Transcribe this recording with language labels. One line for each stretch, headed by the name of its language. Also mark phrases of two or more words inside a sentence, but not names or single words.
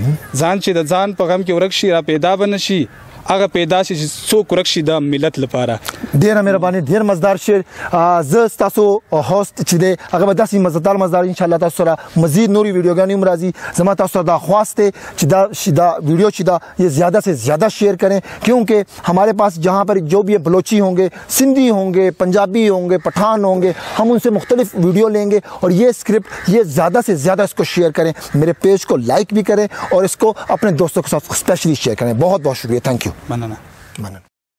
Pashto: ځان چې د ځان په غم کې ورک شي را پیدا به نه شي، هغه پیدا شي چې څوک ورک شي د ملت لپاره. ډېره مهرباني، ډېر مزدار شعر. زه ستاسو هوست چې دی هغه به داسې مزدار انشاءالله تاسو سره مزید نوری ویڈیوګانې هم راځي. زما تاسو سره دا خواست دی چې دا ویڈیو چې دا
Urdu: یہ زیادہ سے زیادہ شیئر کریں، کیونکہ ہمارے پاس جہاں پر جو بھی بلوچی ہوں گے، سندھی ہوں گے، پنجابی ہوں گے، پٹھان ہوں گے، ہم ان سے مختلف ویڈیو لیں گے اور یہ اسکرپٹ یہ زیادہ سے زیادہ اس کو شیئر کریں. میرے پیج کو لائک بھی کریں اور اس کو اپنے دوستوں کے ساتھ اسپیشلی شیئر کریں. بہت بہت شکریہ.
English: Thank you.
Pashto: مننه.